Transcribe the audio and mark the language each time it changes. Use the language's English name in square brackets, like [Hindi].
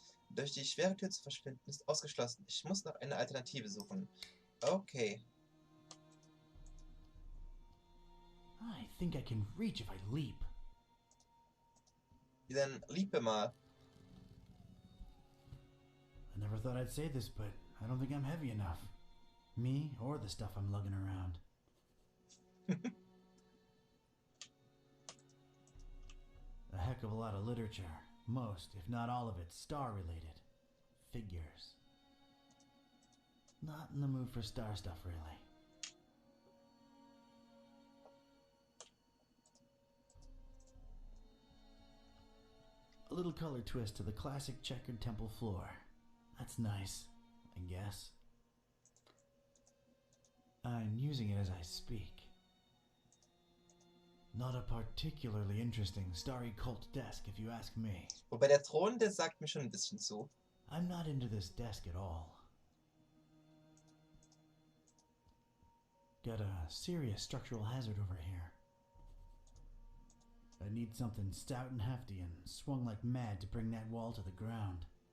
[German] Durch die schwere Tür zu verschwinden ist ausgeschlossen. Ich muss noch eine Alternative suchen. Okay. [English] I think I can reach if I leap. [German] Dann liebe mal. [English] I never thought I'd say this, but I don't think I'm heavy enough. Me or the stuff I'm lugging around. A heck of a lot of literature. Most, if not all of it, star-related. Figures. Not in the mood for star stuff, really. A little color twist to the classic checkered temple floor. That's nice, I guess. I'm using it as I speak. Not a particularly interesting starry cult desk, if you ask me. [German] Wobei der Thron, der sagt mir schon ein bisschen zu. [English] I'm not into this desk at all. Got a serious structural hazard over here. I need something stout and hefty and swung like mad to bring that wall to the ground.